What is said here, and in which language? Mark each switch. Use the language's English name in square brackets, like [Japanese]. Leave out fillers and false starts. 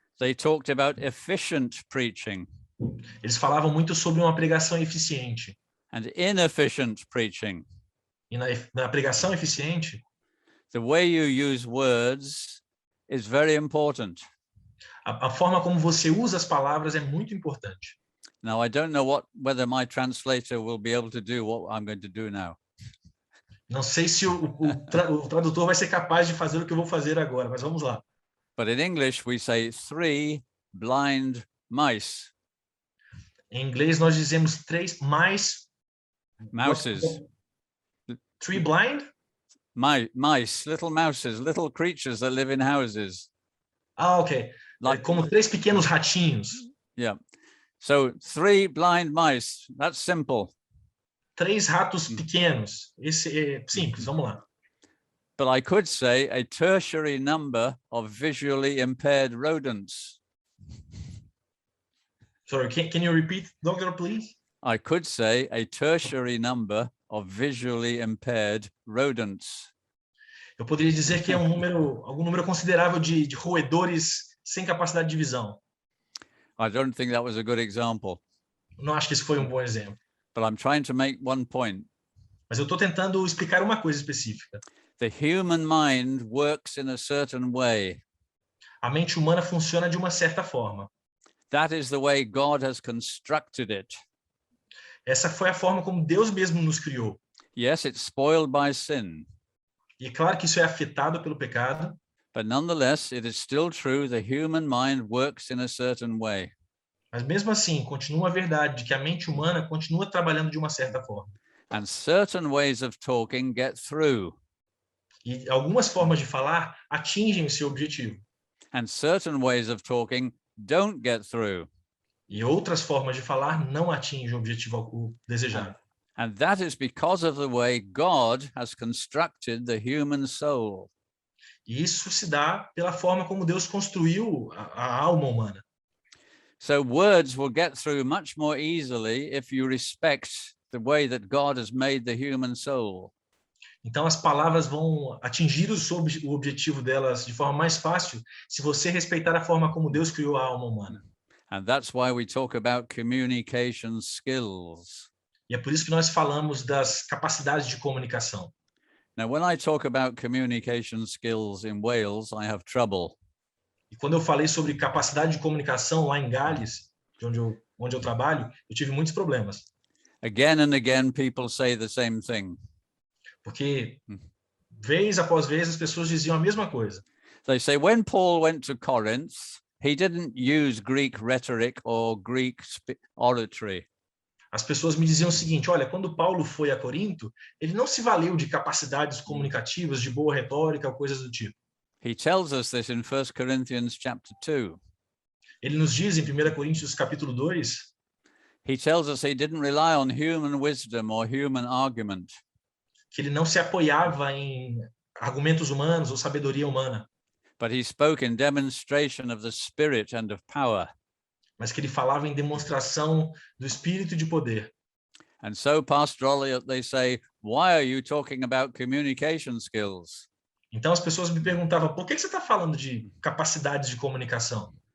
[English] They talked about efficient preaching [Portuguese] Eles falavam muito sobre uma pregação eficiente. [English] and inefficient preaching. [Portuguese] E na pregação eficiente, [English] The way you use words is very important. [Portuguese] a forma como você usa as palavras é muito importante. [English] Now, I don't know whether my translator will be able to do what I'm going to do now. [Portuguese] Não sei se o tradutor vai ser capaz de fazer o que eu vou fazer agora, mas vamos lá. [English] But in English, we say 3 blind mice. [Portuguese] Em inglês, nós dizemos 3 mais... [English] Mouses. 3 blind? Mice, little mouses, little creatures that live in houses. Ah, ok. Like, [Portuguese] Como 3 pequenos ratinhos. yeah. [English] So 3 blind mice, that's simple. [Portuguese] 3 ratos pequenos. Esse é simples, vamos lá. [English] But I could say a tertiary number of visually impaired rodents. Sorry, can you repeat, Doctor, please? I could say a tertiary number of visually impaired rodents. [Portuguese] Eu poderia dizer que é algum número considerável de roedores sem capacidade de visão. [English] I don't think that was a good example, [Portuguese] Não acho que isso foi um bom exemplo. [English] but I'm trying to make one point. [Portuguese] Mas eu estou tentando explicar uma coisa específica. [English] The human mind works in a certain way. [Portuguese] A mente humana funciona de uma certa forma. [English] That is the way God has constructed it. [Portuguese] Essa foi a forma como Deus mesmo nos criou. [English] Yes, it's spoiled by sin, [Portuguese] E é claro que isso é afetado pelo pecado, [English] but nonetheless, it is still true the human mind works in a certain way. [Portuguese] mas mesmo assim, continua a verdade de que a mente humana continua trabalhando de uma certa forma. [English] And certain ways of talking get through, [Portuguese] E algumas formas de falar atingem o seu objetivo. [English] and certain ways of talking don't get through. [Portuguese] E outras formas de falar não atingem o objetivo desejado. [English] And that is because of the way God has constructed the human soul. [Portuguese] E isso se dá pela forma como Deus construiu a alma humana. [English] So words will get through much more easily if you respect the way that God has made the human soul. [Portuguese] Então as palavras vão atingir o objetivo delas de forma mais fácil se você respeitar a forma como Deus criou a alma humana. [English] And that's why we talk about communication skills. [Portuguese] E é por isso que nós falamos das capacidades de comunicação. [English] Now, when I talk about communication skills in Wales, I have trouble. [Portuguese] E quando eu falei sobre capacidade de comunicação lá em Gales, de onde eu trabalho, eu tive muitos problemas. [English] Again and again, people say the same thing. [Portuguese] Porque, vez após vez, as pessoas diziam a mesma coisa. [English] They say when Paul went to Corinth, he didn't use Greek rhetoric or Greek oratory. [Portuguese] As pessoas me diziam o seguinte, olha, quando Paulo foi a Corinto, ele não se valeu de capacidades comunicativas, de boa retórica ou coisas do tipo. [English] He tells us this in 1 Corinthians chapter 2. [Portuguese] Ele nos diz em 1 Coríntios capítulo 2, [English] He tells us he didn't rely on human wisdom or human argument, [Portuguese] que ele não se apoiava em argumentos humanos ou sabedoria humana, [English] but he spoke in demonstration of the Spirit and of power. [Portuguese] mas que ele falava em demonstração do espírito de poder. [English] And so pastorally, they say, why are you talking about communication skills? [Portuguese] Então as pessoas me perguntavam, por que você está falando de capacidades de comunicação?